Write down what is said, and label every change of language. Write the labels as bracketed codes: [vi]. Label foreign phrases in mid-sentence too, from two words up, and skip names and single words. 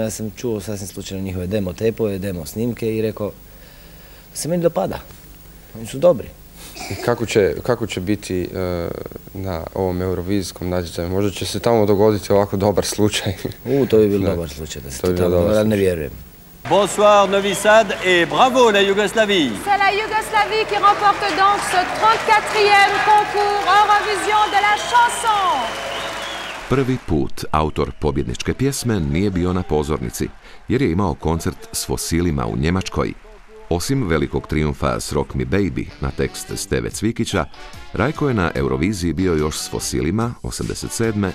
[hr] Ja sam čuo sasvim slučajno njihove demo tepove, demo snimke i rekao se meni dopada. Oni su dobri. Kako će biti na ovom eurovizijskom natječaju? Možda će se tamo dogoditi ovako dobar slučaj. To bi bilo dobar slučaj da se to tamo, ne vjerujem. [fr] Bonsoir Novi Sad et bravo la Yougoslavie. C'est la Yougoslavie qui remporte donc ce 34e concours Eurovision de la chanson. [hr] Prvi put autor pobjedničke pjesme nije bio na pozornici, jer je imao koncert s fosilima u Njemačkoj. Osim velikog trijumfa s Rock Me Baby na tekst Steve Cvikića, Rajko je na Euroviziji bio još s fosilima 87.